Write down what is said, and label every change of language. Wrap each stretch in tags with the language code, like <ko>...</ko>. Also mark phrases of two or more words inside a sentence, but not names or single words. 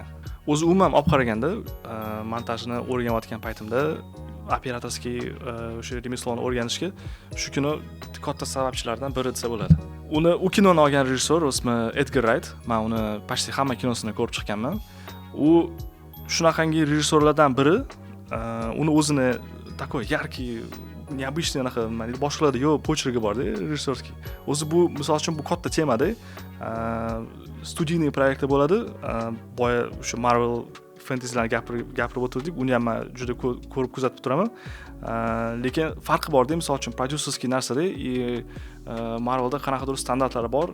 <uz>O'zi umuman olib qaraganda, montajni o'rganayotgan paytimda operatorskiy o'sha remesloni o'rganishga shu kino katta sababchilardan biri desa bo'ladi. U kinoni olgan rejissyor ismi Edgar Wright. Men uni почти hamma kinosini ko'rib chiqqanman. U shunaqangi rejissyorlardan biri. Uni o'zini</uz> <ru>такой яркий, необычный</ru> <uz>anaqa, boshqalarda yo'q почерги bor-da, rejissyorskiy. O'zi bu, misol uchun, bu katta temada studiyniy proyekt bo'ladi. Boya o'sha Marvel fantasylarni gapirib o'tirdik. Uni ham men juda ko'rib kuzatib turaman. Lekin farqi bor-da, misol uchun prodyuserskiy narsada, Marvelda qanaqadir standartlari bor.</uz>